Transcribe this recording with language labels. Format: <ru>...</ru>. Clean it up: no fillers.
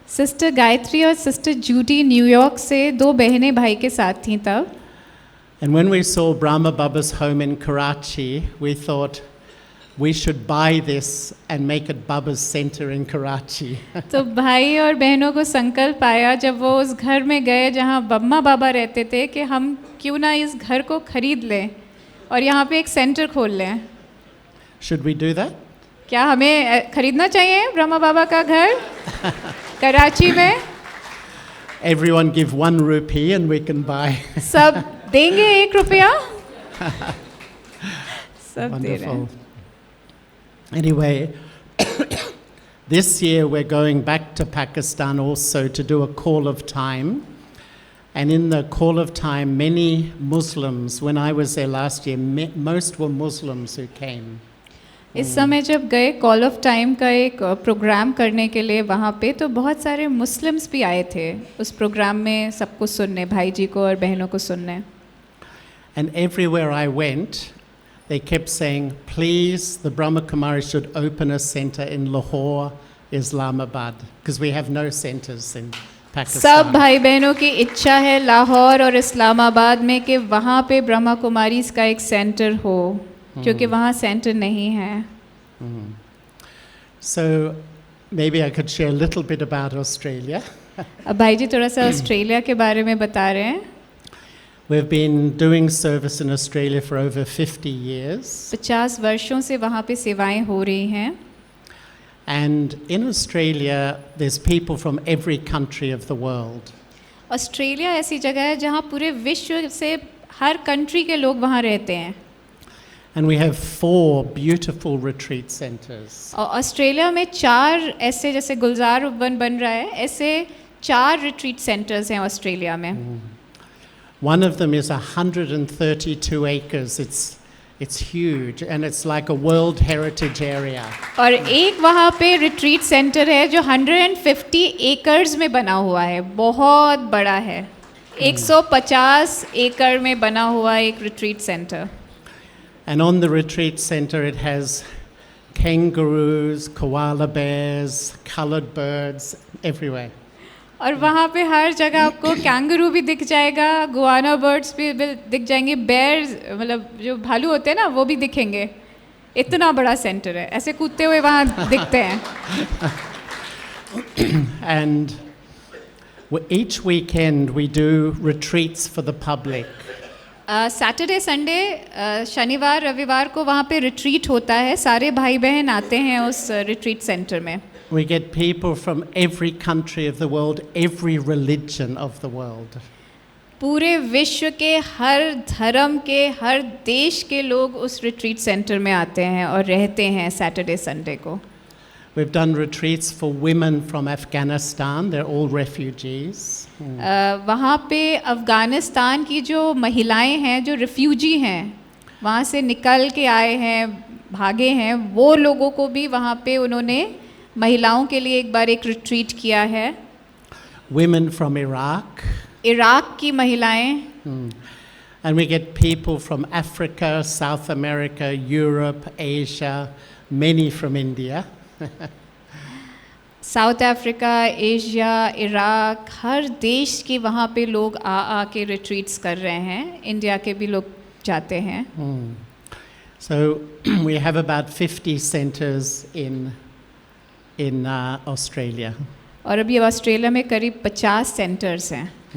<hi>Sister Gayatri और sister Judy New York से 2 बहनें भाई के साथ थीं तब।</hi> <en>And when we saw Brahma Baba's home in Karachi, we thought we should buy this and make it Baba's center in Karachi.</en> <hi>तो भाई और बहनों को संकल्प आया जब वो उस घर में गए जहाँ बम्मा बाबा रहते थे कि हम क्यों ना इस घर को खरीद लें और यहाँ पे एक सेंटर खोल लें।</hi> <en>Should we do that?</en> <hi>क्या हमें खरीदना चाहिए ब्रह्मा बाबा का घर कराची में?</hi> <en>Everyone give 1 rupee and we can buy.</en> <hi>सब देंगे 1 रुपया? सब दे रहे हैं।</hi> <en>Wonderful. Anyway, this year we're going back to Pakistan also to do a call of time. And in the call of time, many Muslims, when I was there last year, most were Muslims who came.</en> <hi>इस समय जब गए call of time का एक programme करने के लिए वहाँ पे, तो बहुत सारे मुस्लिम्स भी आए थे उस प्रोग्राम में सबको सुनने, भाई जी को और बहनों को सुनने।</hi> <en>And everywhere I went, they kept saying, please, the Brahma Kumaris should open a center in Lahore, Islamabad, because we have no centers in Pakistan.</en> <hi>सब भाई बहनों की इच्छा है लाहौर और इस्लामाबाद में कि वहाँ पे ब्रह्मा कुमारीज का एक सेंटर हो, क्योंकि वहाँ सेंटर नहीं है।</hi> <en>So maybe I could share a little bit about Australia.</en> <hi>अब भाई जी थोड़ा सा ऑस्ट्रेलिया के बारे में बता रहे हैं।</hi> <en>We've been doing service in Australia for over 50 years.</en> <hi>50 वर्षों से वहाँ पे सेवाएं हो रही हैं।</hi> <en>And in Australia, there's people from every country of the world.</en> <hi>Australia ऐसी जगह है जहाँ पूरे विश्व से हर कंट्री के लोग वहाँ रहते हैं।</hi> <en>And we have 4 beautiful retreat centers.</en> <hi>और ऑस्ट्रेलिया में 4 ऐसे, जैसे गुलजार वन बन रहा है, ऐसे 4 रिट्रीट सेंटर्स हैं ऑस्ट्रेलिया में।</hi> <en>One of them is 132 acres. It's huge and it's like a World Heritage area.</en> <hi>और एक वहाँ पे रिट्रीट सेंटर है जो 150 एकर्स में बना हुआ है, बहुत बड़ा है। 150 एकड़ में बना हुआ एक retreat centre.</hi> <en>And on the retreat center, it has kangaroos, koala bears, colored birds, everywhere.</en> <hi>और वहाँ पे हर जगह आपको कैंगरू भी दिख जाएगा, गुआना बर्ड्स भी दिख जाएंगे, बेयर्स मतलब जो भालू होते हैं ना वो भी दिखेंगे। इतना बड़ा सेंटर है, ऐसे कूदते हुए वहाँ दिखते हैं।</hi> <en>And each weekend we do retreats for the public.</en> <hi>Saturday Sunday शनिवार रविवार को वहाँ पे रिट्रीट होता है, सारे भाई बहन आते हैं उस रिट्रीट सेंटर में।</hi> <en>We get people from every country of the world, every religion of the world.</en> <hi>पूरे विश्व के हर धर्म के हर देश के लोग उस रिट्रीट सेंटर में आते हैं और रहते हैं सैटरडे संडे को।</hi> <en>We've done retreats for women from Afghanistan. They're all refugees.</en> <hi>वहाँ पे अफ़गानिस्तान की जो महिलाएं हैं जो रिफ्यूजी हैं वहाँ से निकल के आए हैं, भागे हैं, वो लोगों को भी वहाँ पे उन्होंने महिलाओं के लिए एक बार एक रिट्रीट किया है।</hi> <en>Women from Iraq.</en> <hi>इराक की महिलाएं।</hi> <en>And we get people from Africa, South America, Europe, Asia, many from India.</en> <hi>South Africa, Asia, Iraq, हर देश के वहाँ पे लोग आ के रिट्रीट्स कर रहे हैं, इंडिया के भी लोग जाते हैं।</hi> <en>So we have about 50 centers in Australia.</en> <hi>और अभी ऑस्ट्रेलिया में करीब 50 सेंटर्स हैं।</hi>